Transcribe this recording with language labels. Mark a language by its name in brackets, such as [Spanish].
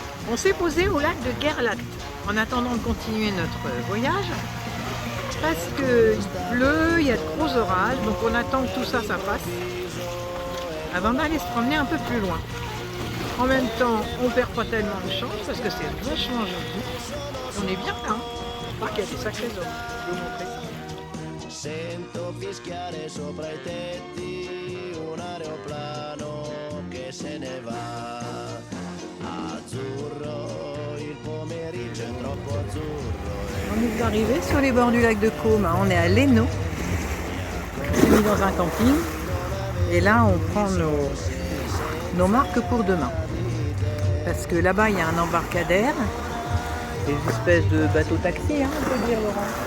[French] On s'est posé au lac de Gerlacht en attendant de continuer notre voyage parce qu'il pleut, il y a de gros orages, donc on attend que tout ça passe avant d'aller se promener un peu plus loin. En même temps, on perd pas tellement de chance parce que c'est vachement joli. On est bien là, hein. Pas qu'il y a des sacrés hommes. Je vais vous montrer ça. [Italian] Sento fischiare sopra I tetti un aeroplano che se ne va. Azzurro, il pomeriggio è troppo azzurro. [French] On est arrivé sur les bords du lac de Caume. On est à Leno. On s'est mis dans un camping. Et là, on prend nos marques pour demain. Parce que là-bas, il y a un embarcadère. Des espèces de bateaux-taxi, hein, on peut dire, Laurent.